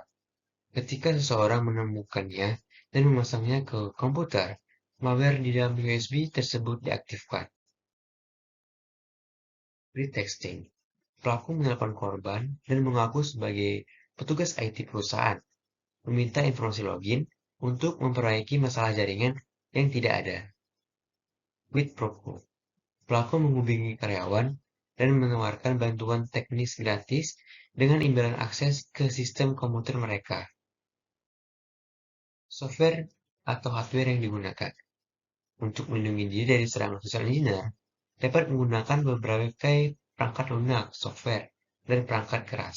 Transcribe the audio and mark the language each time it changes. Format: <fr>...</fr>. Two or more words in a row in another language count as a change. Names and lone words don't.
<id>Ketika seseorang menemukannya dan memasangnya ke komputer, malware di dalam USB tersebut diaktifkan. Pretexting. Pelaku menelpon korban dan mengaku sebagai petugas IT perusahaan, meminta informasi login untuk memperbaiki masalah jaringan yang tidak ada.</id> <la>Quid pro quo.</la> <id>Pelaku menghubungi karyawan dan menawarkan bantuan teknis gratis dengan imbalan akses ke sistem komputer mereka. Software atau hardware yang digunakan untuk melindungi diri dari serangan</id> <en>social engineer</en> <id>dapat menggunakan beberapa perangkat lunak, software, dan perangkat keras.</id>